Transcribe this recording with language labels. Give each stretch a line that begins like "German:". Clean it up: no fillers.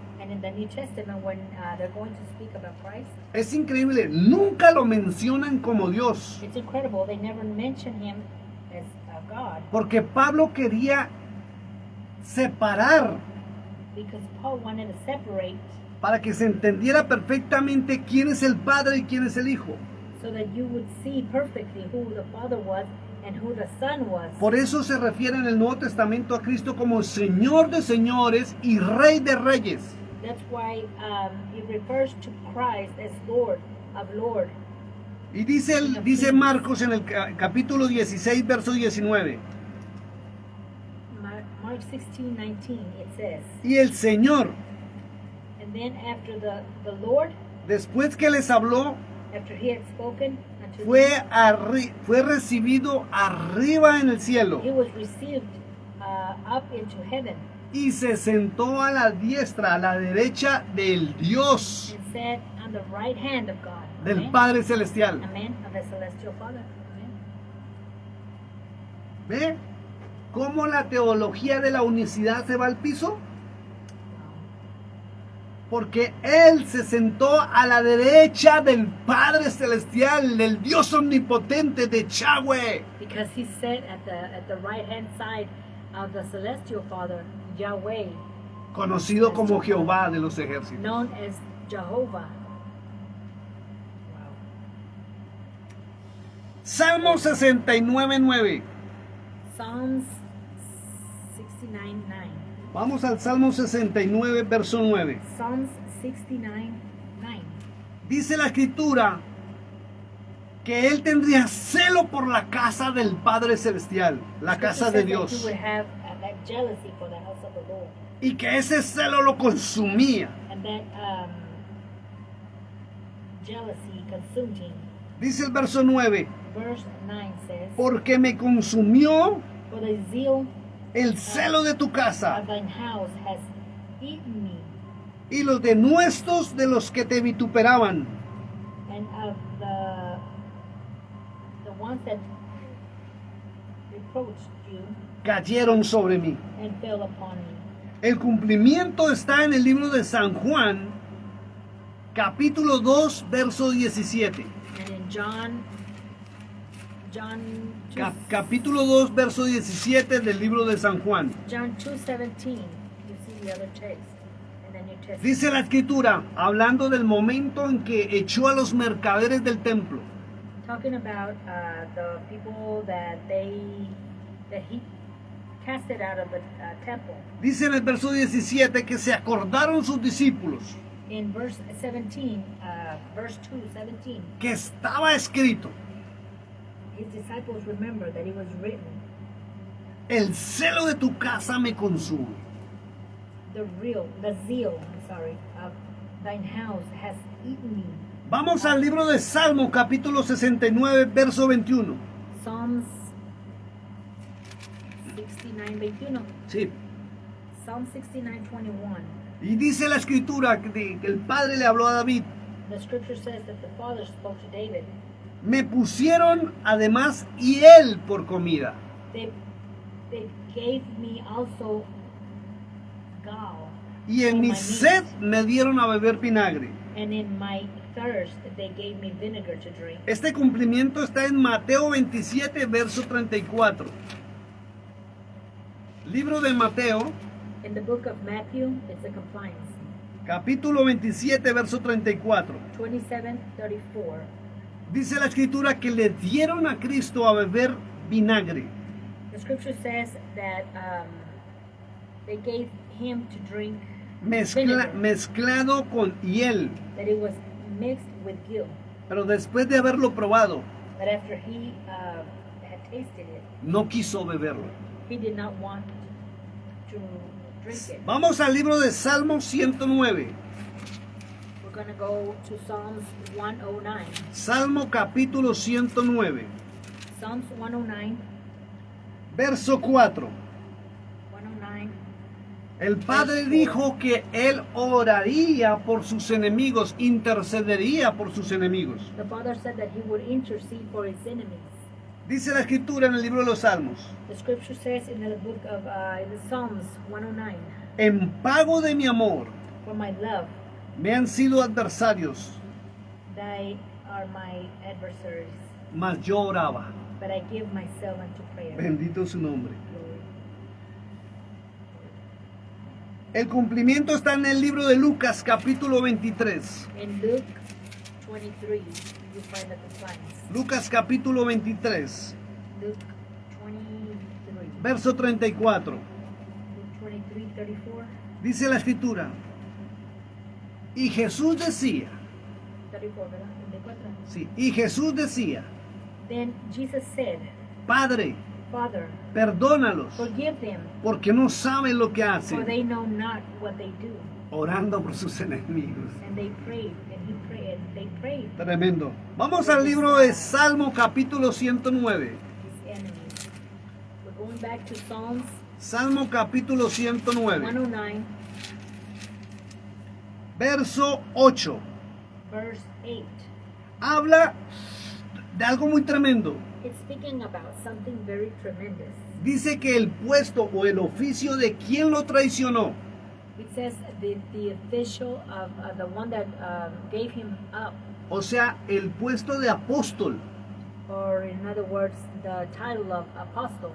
English: And in the New Testament, when they're going to speak about Christ,
Spanish: es increíble, nunca lo mencionan como Dios.
English: it's incredible. They never mention him as God,
Spanish: Porque Pablo quería separar
English: because Paul wanted to separate
Spanish: para que se entendiera perfectamente quién es el Padre y quién es el Hijo.
English: so that you would see perfectly who the Father was and who the Son was.
Spanish: Por eso se refiere en el Nuevo Testamento a Cristo como Señor de señores y Rey de reyes.
English: That's why it refers to Christ as Lord of Lord.
Spanish: Y dice Marcos en el capítulo 16, verso 19.
English: Mark 16:19 it says,
Spanish: Y el Señor,
English: and then after the Lord,
Spanish: después que les habló,
English: after he had spoken unto
Spanish: fue recibido arriba en el cielo
English: them, he was received up into heaven
Spanish: y se sentó a la diestra, a la derecha del Dios,
English: and sat on the right hand of God.
Spanish: del
English: Amen.
Spanish: Padre Celestial.
English: Amen. Of the celestial Father. Amen.
Spanish: ¿Ve cómo la teología de la unicidad se va al piso? Porque Él se sentó a la derecha del Padre Celestial, del Dios omnipotente de Yahweh.
English: Because he sat at the right hand side of the celestial Father, Yahweh,
Spanish: Conocido como Jehová de los ejércitos.
English: known as Jehovah. Wow.
Spanish: Salmo 69:9.
English: Psalms 69:9.
Spanish: Vamos al Salmo 69, verso 9.
English: Psalms 69:9.
Spanish: Dice la Escritura que Él tendría celo por la casa del Padre Celestial, la casa de
English: He
Spanish: Dios.
English: would have that jealousy for the house of the Lord,
Spanish: Y que ese celo lo consumía.
English: and that jealousy consumed him.
Spanish: Dice el verso 9.
English: Verse 9 says,
Spanish: Porque me consumió
English: for the zeal
Spanish: el celo de tu casa
English: of thine house has eaten me,
Spanish: y los denuestos de los que te vituperaban.
English: and of the ones that reproached you
Spanish: Cayeron sobre mí.
English: and fell upon me.
Spanish: El cumplimiento está en el libro de San Juan, capítulo 2, verso 17.
English: And in John 2,
Spanish: Capítulo 2, verso 17 del libro de San Juan.
English: John 2:17, you see the other text in the New Testament.
Spanish: Dice la Escritura, hablando del momento en que echó a los mercaderes del templo.
English: Talking about the people that he casted out of the temple.
Spanish: Dice en el verso 17 que se acordaron sus discípulos
English: In verse 17, verse 2:17,
Spanish: que estaba escrito,
English: his disciples remember that it was written,
Spanish: el celo de tu casa me consume.
English: the zeal, of thine house has eaten me.
Spanish: Vamos al libro de Salmo, capítulo 69, verso 21.
English: Psalms 69:21.
Spanish: Sí.
English: Psalm 69:21.
Spanish: Y dice la Escritura que el Padre le habló a David.
English: The scripture says that the Father spoke to David.
Spanish: Me pusieron además hiel por comida.
English: They gave me also gall,
Spanish: Y en
English: for
Spanish: mi
English: my
Spanish: sed
English: meat,
Spanish: me dieron a beber vinagre.
English: and in my thirst they gave me vinegar to drink.
Spanish: Este cumplimiento está en Mateo 27, verso 34. Libro de Mateo,
English: In the book of Matthew, it's a compliance.
Spanish: capítulo 27, verso 34.
English: 27:34.
Spanish: Dice la Escritura que le dieron a Cristo a beber vinagre.
English: The scripture says that they gave him to drink vinegar,
Spanish: Mezclado con hiel.
English: that it was mixed with gill.
Spanish: Pero después de haberlo probado,
English: But after he had tasted it,
Spanish: no quiso beberlo.
English: he did not want to drink it.
Spanish: Vamos al libro de Salmo 109.
English: We're We're going to go to Psalms 109.
Spanish: Salmo capítulo 109,
English: Psalms 109.
Spanish: verso 4.
English: 109.
Spanish: El Padre dijo que Él oraría por sus enemigos, intercedería por sus enemigos.
English: The Father said that He would intercede for His enemies.
Spanish: Dice la Escritura en el libro de los Salmos:
English: The scripture says in the book of in the Psalms 109,
Spanish: en pago de mi amor
English: for my love,
Spanish: me han sido adversarios,
English: they are my adversaries,
Spanish: mas yo oraba.
English: but I give myself unto prayer.
Spanish: Bendito su nombre.
English: Glory.
Spanish: El cumplimiento está en el libro de Lucas capítulo 23.
English: In Luke 23, you find the compliance.
Spanish: Lucas capítulo 23,
English: Luke 23.
Spanish: verso 34.
English: Luke 23, 34.
Spanish: Dice la Escritura: y Jesús decía, 34, ¿verdad? 34. sí, y Jesús decía,
English: Then Jesus said,
Spanish: Padre,
English: Father,
Spanish: perdónalos,
English: forgive them,
Spanish: porque no saben lo que
English: for
Spanish: hacen,
English: they know not what they do.
Spanish: orando por sus enemigos.
English: And they prayed, and he prayed, and they prayed
Spanish: Tremendo. Vamos al libro de Salmo capítulo 109.
English: his enemies. We're going back to Psalms
Spanish: Salmo capítulo 109,
English: 109,
Spanish: verso 8.
English: verse 8.
Spanish: Habla de algo muy tremendo.
English: It's speaking about something very tremendous.
Spanish: Dice que el puesto o el oficio de quien lo traicionó,
English: It says the official of the one that gave him up,
Spanish: o sea, el puesto de apóstol
English: or in other words, the title of apostle